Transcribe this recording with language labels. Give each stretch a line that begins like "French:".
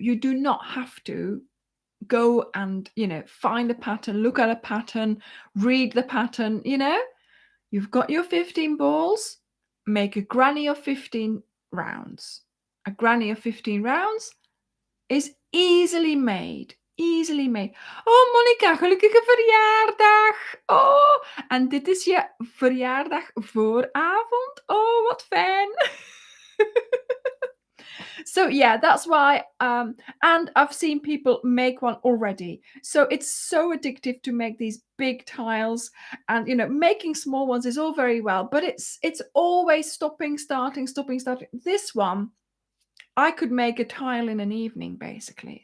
English: You do not have to go and, find a pattern, look at a pattern, read the pattern, You've got your 15 balls, make a granny of 15 rounds. A granny of 15 rounds is easily made. Easily made.
Dutch: Oh, Monica, gelukkige verjaardag. Oh, en dit is je verjaardag vooravond. Oh, wat fijn.
English: So yeah, that's why. And I've seen people make one already. So it's so addictive to make these big tiles, and making small ones is all very well, but it's always stopping, starting, stopping, starting. This one, I could make a tile in an evening, basically.